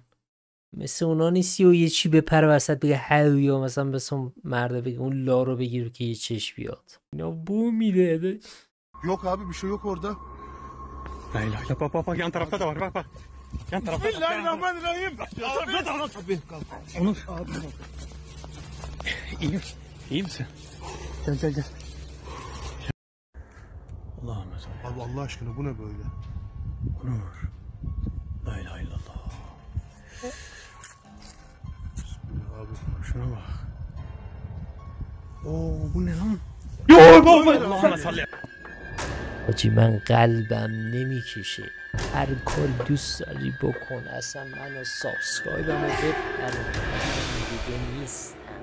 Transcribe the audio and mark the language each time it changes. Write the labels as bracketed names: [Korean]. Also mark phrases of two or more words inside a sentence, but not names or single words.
[Persian] مثل اونا نیستی و یه چی بپره وسط بگه هل یا مثلا مثل مرده بگه اون لا رو بگیر که یه چشم بیاد. اینا بو میره. [Turkish] Yok abi bir şey yok orada. [Arabic] لا إله إلا الله. [Turkish] Bak yan tarafta da var bak. Yan tarafta. Bismillahirrahmanirrahim. Abi. Onur. Abi. İyi misin? Gel. Allah'ım salli. Abi Allah aşkına bu ne böyle? Onur. [Arabic] لا إله إلا الله. [Turkish] Bismillah abi. Şuna bak. Oo bu ne lan? Allah'ım salli. [Persian] حاجی من قلبم نمیکشه. هر کار دوست داری بکن. اصلا منو سابسکرایبمو بپرون. دیگه نیست.